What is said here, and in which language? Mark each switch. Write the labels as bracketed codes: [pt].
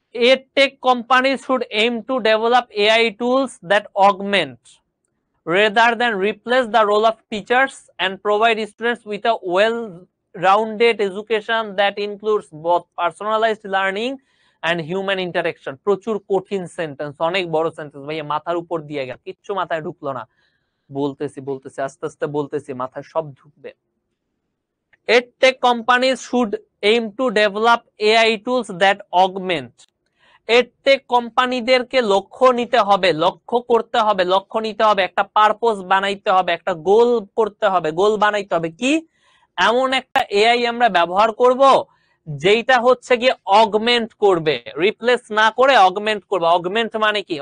[en] EdTech companies should aim to develop AI tools that augment rather than replace the role of teachers and provide students with a well-rounded education that includes both personalized learning and human interaction. [bn] প্রচুর কঠিন sentence, অনেক বড় sentence ভাইয়া, মাথার উপর দিয়ে গেল, কিচ্ছু মাথায় ঢুকলো না, বলতেছি আস্তে আস্তে বলতেছি, মাথায় সব ঢুকবে। [en] EdTech companies should aim to develop AI tools that augment. [bn] Edtech কোম্পানিদেরকে লক্ষ্য নিতে হবে, লক্ষ্য করতে হবে, লক্ষ্য নিতে হবে, একটা পারপোজ বানাইতে হবে, একটা গোল করতে হবে, গোল বানাইতে হবে, কি এমন একটা এআই আমরা ব্যবহার করব যেটা হচ্ছে গিয়ে অগমেন্ট করবে, রিপ্লেস না করে অগমেন্ট করবে। অগমেন্ট মানে কি?